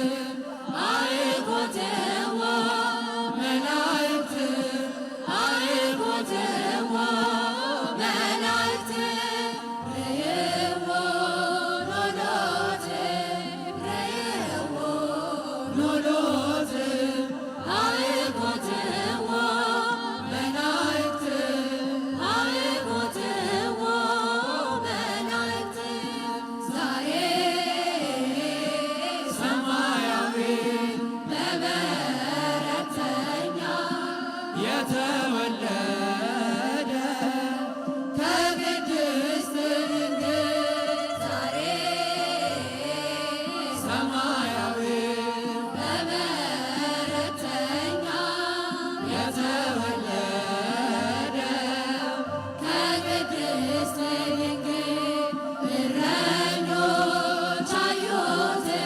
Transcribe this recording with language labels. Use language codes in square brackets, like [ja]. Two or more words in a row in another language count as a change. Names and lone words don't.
[gez] አዕቆትዎ መላእክት አዕቆትዎ መላእክት ርእይዎ ኖሎት ርእይዎ ኖሎት አዕቆትዎ መላእክት አዕቆትዎ መላእክት [am] ዛሬ ሰማያዊ በበረተኛ የተወለደ ከቅድስት ድንግል ዛሬ ሰማያዊ በበረተኛ የተወለደ ከቅድስት ድንግል እረኞች አዩት